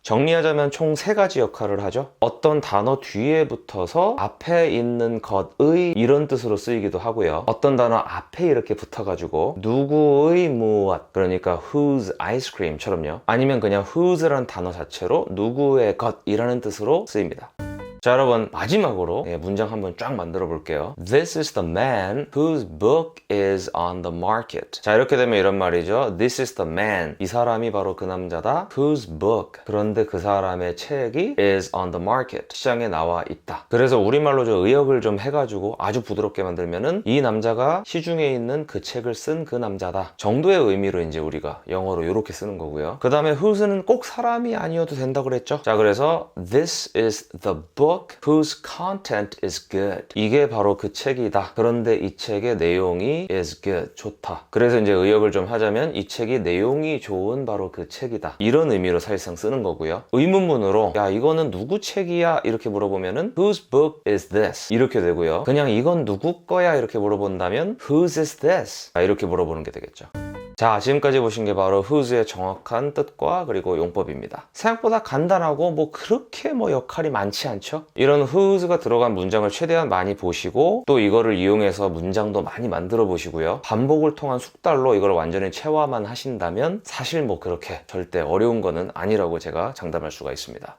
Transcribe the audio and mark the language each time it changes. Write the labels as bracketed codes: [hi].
[ko] 정리하자면 총 3가지 역할을 하죠. 어떤 단어 뒤에 붙어서 앞에 있는 것의 이런 뜻으로 쓰이기도 하고요. 어떤 단어 앞에 이렇게 붙어가지고 누구의 무엇, 그러니까 [en] whose ice cream [ko] 처럼요. 아니면 그냥 whose란 단어 자체로 누구의 것이라는 뜻으로 쓰입니다. 자, 여러분 마지막으로 문장 한번 쫙 만들어 볼게요. [en] This is the man whose book is on the market. [ko] 자, 이렇게 되면 이런 말이죠. [en] This is the man. [ko] 이 사람이 바로 그 남자다. [en] Whose book. [ko] 그런데 그 사람의 책이 [en] is on the market. [ko] 시장에 나와 있다. 그래서 우리말로 좀 의역을 좀 해가지고 아주 부드럽게 만들면은 이 남자가 시중에 있는 그 책을 쓴 그 남자다 정도의 의미로 이제 우리가 영어로 이렇게 쓰는 거고요. 그 다음에 whose는 꼭 사람이 아니어도 된다고 그랬죠. 자, 그래서 [en] This is the book whose content is good. [ko] 이게 바로 그 책이다. 그런데 이 책의 내용이 [en] is good. [ko] 좋다. 그래서 이제 의역을 좀 하자면 이 책이 내용이 좋은 바로 그 책이다. 이런 의미로 사실상 쓰는 거고요. 의문문으로 야, 이거는 누구 책이야? 이렇게 물어보면은 [en] whose book is this? [ko] 이렇게 되고요. 그냥 이건 누구 거야? 이렇게 물어본다면 [en] whose is this? [ko] 이렇게 물어보는 게 되겠죠. 자, 지금까지 보신 게 바로 whose의 정확한 뜻과 그리고 용법입니다. 생각보다 간단하고 그렇게 역할이 많지 않죠? 이런 whose가 들어간 문장을 최대한 많이 보시고 또 이거를 이용해서 문장도 많이 만들어 보시고요. 반복을 통한 숙달로 이걸 완전히 체화만 하신다면 사실 그렇게 절대 어려운 거는 아니라고 제가 장담할 수가 있습니다.